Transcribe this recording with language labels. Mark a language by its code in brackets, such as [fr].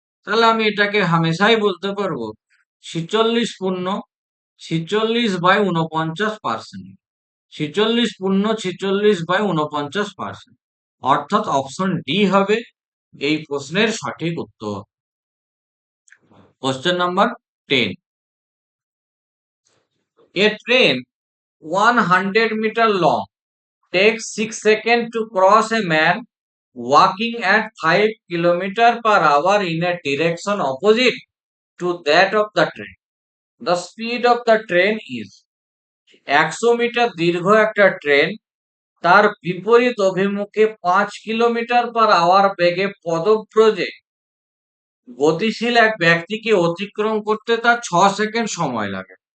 [bn] তাহলে আমি এটাকে হামেশাই বলতে পারবো 46/49%। 46/49%, অর্থাৎ অপশন ডি হবে এই প্রশ্নের সঠিক উত্তর। Question number 10। [en] A train 100 meter long takes 6 seconds to cross a man walking at 5 km/h in a direction opposite to that of the train. The speed of the train is [bn] 100 metre দীর্ঘ একটা train তার বিপরীত অভিমুখে 5 কিলোমিটার/আওয়ার বেগে পদব্রজে গতিশীল এক ব্যক্তিকে অতিক্রম করতে তার 6 সেকেন্ড সময় লাগে।